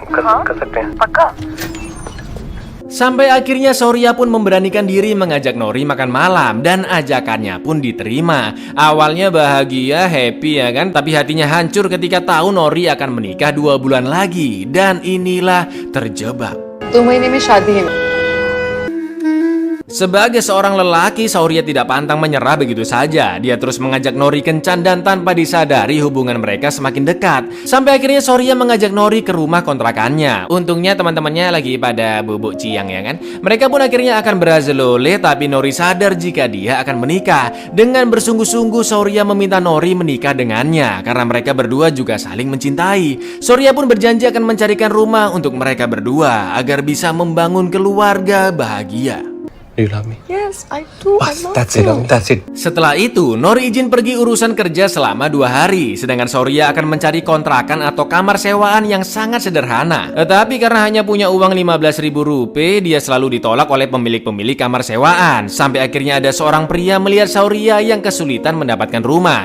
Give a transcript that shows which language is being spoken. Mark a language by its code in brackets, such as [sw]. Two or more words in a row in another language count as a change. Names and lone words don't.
[id] Sampai akhirnya Sauria pun memberanikan diri mengajak Nori makan malam dan ajakannya pun diterima. Awalnya bahagia, happy ya kan, tapi hatinya hancur ketika tahu Nori akan menikah 2 bulan lagi dan inilah terjebak. [hi] 2 महीने में शादी है. [id] Sebagai seorang lelaki, Sauria tidak pantang menyerah begitu saja. Dia terus mengajak Nori kencan dan tanpa disadari hubungan mereka semakin dekat. Sampai akhirnya Sauria mengajak Nori ke rumah kontrakannya. Untungnya teman-temannya lagi pada bubuk ciang ya kan. Mereka pun akhirnya akan berazolole, tapi Nori sadar jika dia akan menikah. Dengan bersungguh-sungguh Sauria meminta Nori menikah dengannya karena mereka berdua juga saling mencintai. Sauria pun berjanji akan mencarikan rumah untuk mereka berdua agar bisa membangun keluarga bahagia. [en] Do you love me? Yes, I do. I love That's you. it. [id] Setelah itu, Nori izin pergi urusan kerja selama 2 hari. Sedangkan Sauria akan mencari kontrakan atau kamar sewaan yang sangat sederhana. Tetapi karena hanya punya uang 15.000 rupiah, dia selalu ditolak oleh pemilik-pemilik kamar sewaan. Sampai akhirnya ada seorang pria melihat Sauria yang kesulitan mendapatkan rumah.